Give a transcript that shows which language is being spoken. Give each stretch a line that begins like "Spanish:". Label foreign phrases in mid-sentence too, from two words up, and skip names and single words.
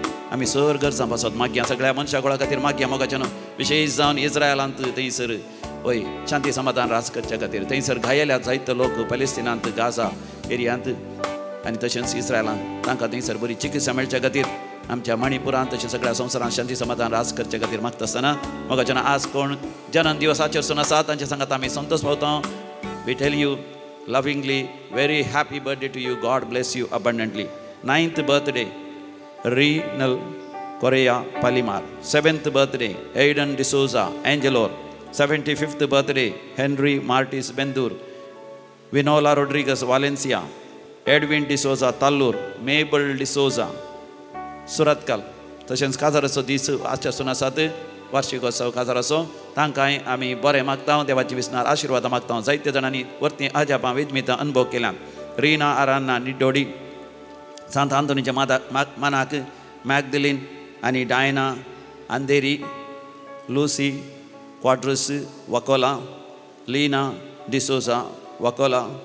Konkani: आमी सर गरजां पासत मागया सगळ्या मनशा गोळा खातीर मागया मोगाच्यान विशेश जावन इस्रायलांत थंयसर पळय शांती समाधान रास करच्या खातीर. थंयसर घायल्यात जायते लोक पॅलेस्टिनांत गाजा एरियांत आनी तशेंच इस्रायलांत तांकां थंयसर बरी चिकित्सा मेळच्या खातीर. आमच्या मणिपुरांत तशें सगळ्या संवसारांत शांती समाधान रास करच्या खातीर मागता आसतना मोगाच्यान आज कोण जनन दिवस आचरसून आसात तांच्या सांगात आमी संतोश पावता.
English: We tell you lovingly very happy birthday to you. God bless you abundantly. 9th birthday Renal Correa Palimar. 7th birthday Aidan D'Souza Angelor. 75th birthday Henry Martis Bendur. Vinola Rodriguez Valencia. Edwin D'Souza Tallur. Mabel D'Souza सुरतकाल.
Konkani: तशेंच काजाराचो दीस आजच्यासून आसात. वार्षिकोत्सव काजाराचो तांकांय आमी बरें मागता. देवाची विस्नार आशिर्वाद मागता. जायत्या जाणांनी वर्ती आज आपां वेजमितां अनुभव केल्यात. रीना आरान्ना निडोडी सांत आंतोनीच्या मानाक मॅगदलीन आनी डायना अंधेरी लुसी क्वाड्रस वकोला लीना डिसोसा वकोला